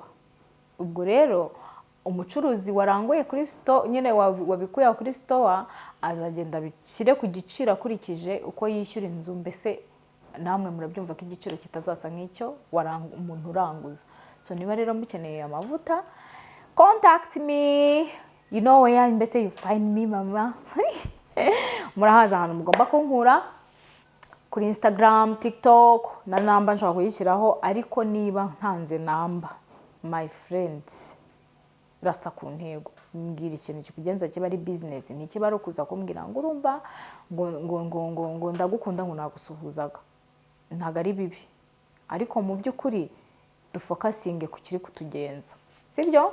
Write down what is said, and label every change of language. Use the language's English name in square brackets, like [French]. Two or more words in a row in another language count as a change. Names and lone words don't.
[Kinyarwanda] Ubwo rero umucuruzi waranguye kuri store nyine wabikuye kuri store azagenda bikire ku giciro akurikije uko yishyura inzu, mbese namwe murabyumva ko igiciro kitazasa nk'icyo umuntu uranguza. So niba rero mukeneye amavuta, [English] contact me, you know where mbese you find me mama. [Kinyarwanda] Murahaza ahantu mugomba kunkura kuri Instagram, TikTok na namba nshobora kuyishyiraho, ariko niba ntanze namba [English] my friends [Kinyarwanda] rasta ku ntego, mbwira ikintu kikugenza kiba ari business, ni kiba ari kuza kumbwira ngo urumva ngo ndagukunda ngo nagusuhuzaga, ntago ari bibi, ariko mu by'ukuri dufokasinge ku kiri kutugenza, sibyo?